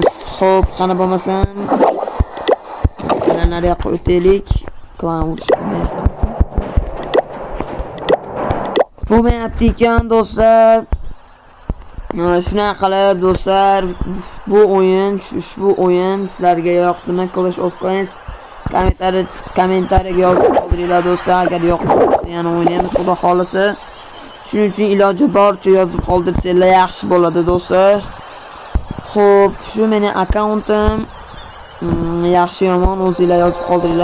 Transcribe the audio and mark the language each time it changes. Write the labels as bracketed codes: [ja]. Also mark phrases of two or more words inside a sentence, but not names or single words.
[uz] Xo'p, qani bo'lmasam nari yoqqa o'taylik. Klan urishmayapti. Bo'lmayapti ekan do'stlar. Shuna qilib do'stlar, bu o'yin, ushbu o'yin sizlarga yoqdimi? Clash of Clans kommentariyaga yozib qoldiringlar do'stlar. Agar yoqsa yana o'ynaymiz, xudo xolasa. Shuning uchun iloji boricha yozib qoldirsanglar yaxshi bo'ladi do'stlar. Xo'p, shu meni akkauntim. Yaxshi yomon o'zingizlar yozib qoldiringlar.